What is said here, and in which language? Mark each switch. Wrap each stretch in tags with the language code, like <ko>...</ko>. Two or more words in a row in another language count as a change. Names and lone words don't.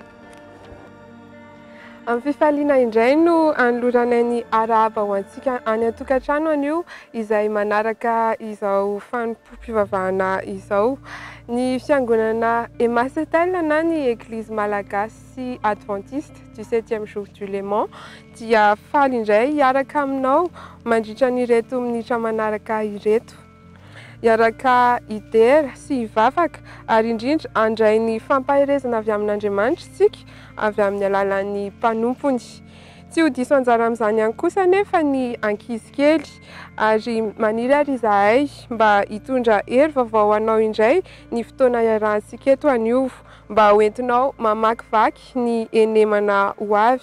<mg>Amin'ny fifaliana indray no anoloranay ny arahaba ho antsika any an-tokantrano anio izay manaraka izao fanompoam-pivavahana izao. Ny fiangonana Emasetel na ny Église malagasy adventiste du 7e jour du Léman dia faly indray hiaraka aminao mandritra n'ireto minitra manaraka ireto. Hiaraka idera sy hivavaka ary indrindra andray ny fampaherezana avy amin'Andriamanitra isika avy amin'ny alalan'ny mpanompony. Tsy ho diso anjara amin'izany ihany kosa nefa ny ankizy kely ary maniry ary izahay mba hitondra hery vaovao anao indray ny fotoana iarahantsika eto anio mba hoentinao mamakivaky ny enemana ho avy.</mg>